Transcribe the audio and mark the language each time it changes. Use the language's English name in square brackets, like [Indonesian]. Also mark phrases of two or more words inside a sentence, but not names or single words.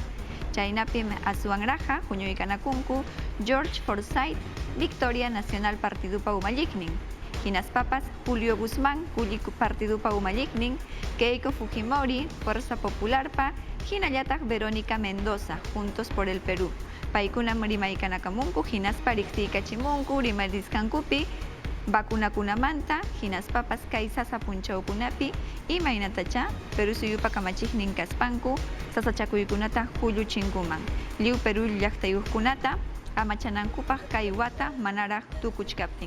[Quechua] Chaynapim asuwanraqa huñuykanakunku George Forsyth Victoria Nacional Partidupa Umalliqnin. Hinaspapas Julio Guzmán Kulli Partidupa Umalliqnin, Keiko Fujimori Fuerza Popularpa, hinallataq Verónica Mendoza Juntos por el Perú. Paykunam rimaykanamunku hinaspa riqsiykachimunku rimarisqankupi vacunakunamanta hinaspapas kay sasa punchawkunapi imaynatacha Perú suyupa kamachiknin kaspanku sasachakuykunata hulluchinkuman. Liu Perú llaqtayuqkunata amachanankupaq kay wata manaraq tukuchkaptin.